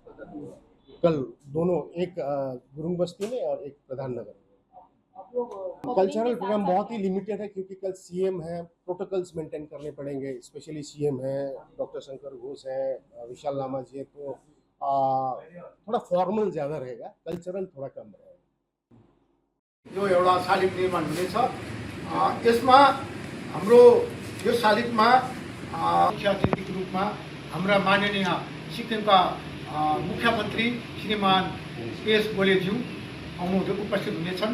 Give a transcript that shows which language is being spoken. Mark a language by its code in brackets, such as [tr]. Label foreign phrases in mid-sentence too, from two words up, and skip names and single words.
[hi] कल दोनों, एक गुरुंग बस्ती में और एक प्रधान नगर। [en] cultural program [hi] बहुत ही लिमिटेड है क्योंकि कल सीएम है, [en] protocols maintain [hi] करने पड़ेंगे। स्पेशली सीएम है, डॉक्टर शंकर घोष है, विशाल लामा जी है, तो थोड़ा फॉर्मल ज़्यादा रहेगा, कल्चरल थोड़ा कम रहेगा। [ne] यो एउटा शालिग निर्माण हुनेछ। यसमा हाम्रो यो शालिगमा मुख्य अतिथिको रूपमा हाम्रा माननीय सिक्किमका मुख्यमन्त्री श्रीमान एस गोलेज्यू उपस्थित हुनेछन्।